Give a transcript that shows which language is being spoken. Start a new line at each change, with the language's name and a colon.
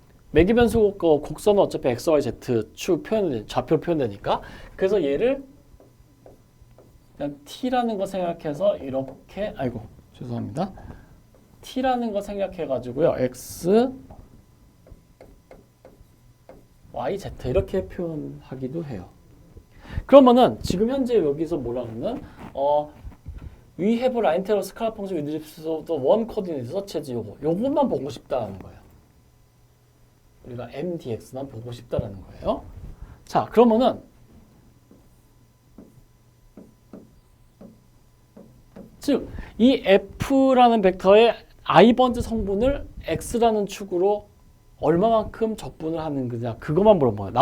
Korean: 매개 변수 곡선은 어차피 X, Y, Z 축 좌표 표현되니까 그래서 얘를 그냥 T라는 거 생각해서 이렇게 죄송합니다. T라는 거 생각해 가지고요. X, Y, Z 이렇게 표현하기도 해요. 그러면은 지금 현재 여기서 뭐라 그러면
English: we have line integral scalar function with respect to one coordinate such as
Korean: 요것만 보고 싶다는 거예요. 우리가 mdx만 보고 싶다라는 거예요. 자, 그러면은 즉 이 f라는 벡터의 i번째 성분을 x라는 축으로 얼마만큼 적분을 하는 거냐 그것만 물어봐요.